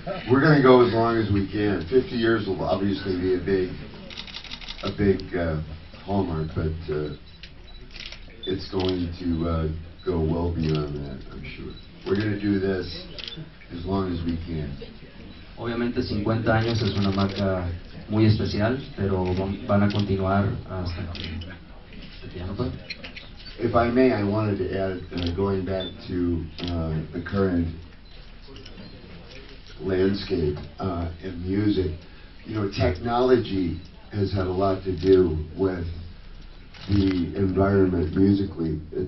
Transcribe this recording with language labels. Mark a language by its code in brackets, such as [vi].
[en] We're going to go as long as we can. 50 years will obviously be a big hallmark, but it's going to go well beyond that, I'm sure. We're going to do this as long as we can. [es] Obviamente 50 años es una marca muy especial, pero van a continuar hasta que ya no puedan. [en] If I may, I wanted to add, going back to the current landscape in music, technology has had a lot to do with the environment musically.